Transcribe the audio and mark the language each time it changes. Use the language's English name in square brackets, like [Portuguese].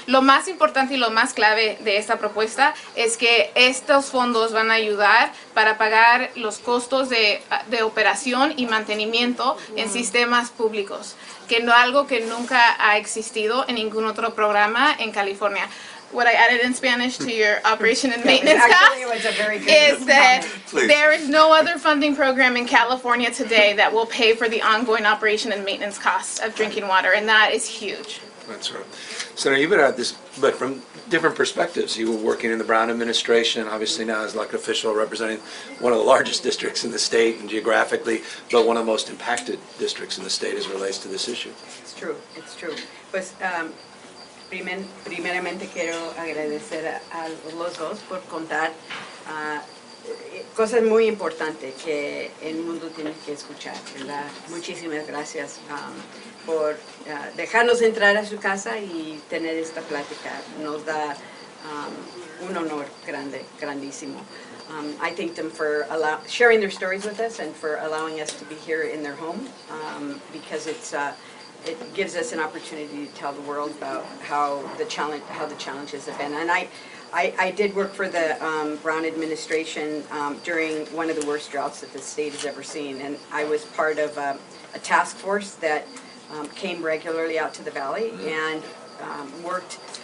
[Spanish] Lo más importante y lo más clave de esta propuesta es que estos fondos van a ayudar para pagar los costos de operación y mantenimiento en sistemas públicos, que no algo que nunca ha existido en ningún otro programa en California. [English] What I added in Spanish to your operation and maintenance Actually, it costs was a very good is that Please. there is no other funding program in California today that will pay for the ongoing operation and maintenance costs of drinking water, and that is huge. That's right. Senator, you've been at this, but from different perspectives. You were working in the Brown administration, obviously now as elected official representing one of the largest districts in the state and geographically, but one of the most impacted districts in the state as it relates to this issue. It's true, it's true. [Spanish] Pues primeramente quiero agradecer a los dos por contar cosas muy importantes que el mundo tiene que escuchar, ¿verdad? Muchísimas gracias por dejarnos entrar a su casa y tener esta plática. Nos da un honor grandísimo. [English] I thank them for sharing their stories with us and for allowing us to be here in their home because it gives us an opportunity to tell the world about how the challenges have been. And I did work for the Brown administration during one of the worst droughts that the state has ever seen, and I was part of a task force that came regularly out to the valley and worked